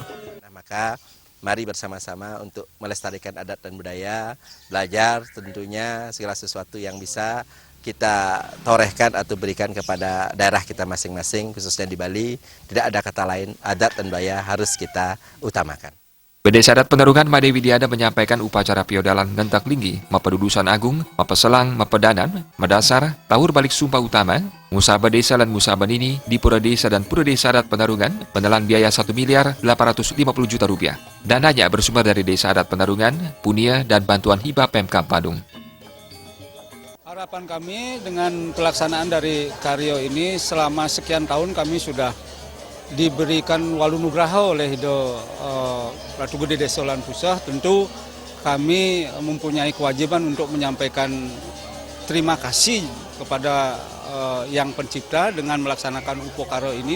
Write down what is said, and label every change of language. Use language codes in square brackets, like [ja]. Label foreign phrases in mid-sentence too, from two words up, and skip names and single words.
[id] Nah, maka mari bersama-sama untuk melestarikan adat dan budaya, belajar tentunya segala sesuatu yang bisa kita torehkan atau berikan kepada daerah kita masing-masing, khususnya di Bali. Tidak ada kata lain, adat dan budaya harus kita utamakan. Desa Adat Penarungan Made Widiada menyampaikan upacara piodalan ngentak linggi, mepedudusan agung, mepeselang, mepedanan, medasar, tawur balik sumpah utama, musaba desa dan musaba nini di Pura Desa dan Pura Desa Adat Penarungan menelan biaya 1.850 juta rupiah. Dananya bersumber dari Desa Adat Penarungan, Punia, dan bantuan hibah Pemkab Badung. Harapan kami dengan pelaksanaan dari karyo ini selama sekian tahun kami sudah diberikan walunugraha oleh Ratu Gede Desa lan Pusa. Tentu kami mempunyai kewajiban untuk menyampaikan terima kasih kepada Yang Pencipta dengan melaksanakan upokaro ini.